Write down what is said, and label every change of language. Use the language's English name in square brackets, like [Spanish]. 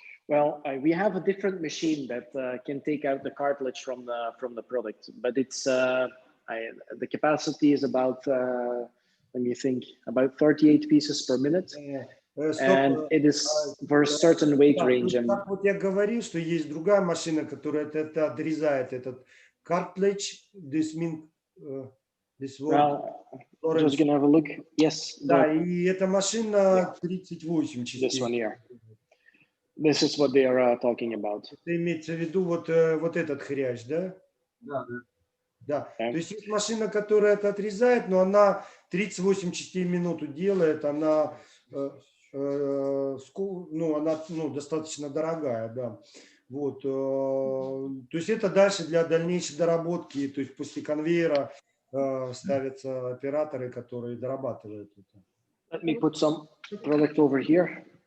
[English] Well, we have a different machine that can take out the cartilage from the product, but it's the capacity is about let me think, about 38 pieces per minute, and it is for a certain weight range. [Russian] Как вот я говорил, что есть другая машина, которая это отрезает, этот cartilage. [English] This means this word. Well, just gonna have a look. Yes. [Russian] Да, и эта машина 38 частей. [English] This one here. This is what they are talking about. [Russian] Это имеется в виду вот этот хрящ, да? Да. Да. То есть есть машина, которая это отрезает, но она 38 частей в минуту делает, она, она достаточно дорогая, да. Вот. То есть это дальше для дальнейшей доработки, то есть после конвейера ставятся операторы, которые дорабатывают это. [English] Let me put some product over here.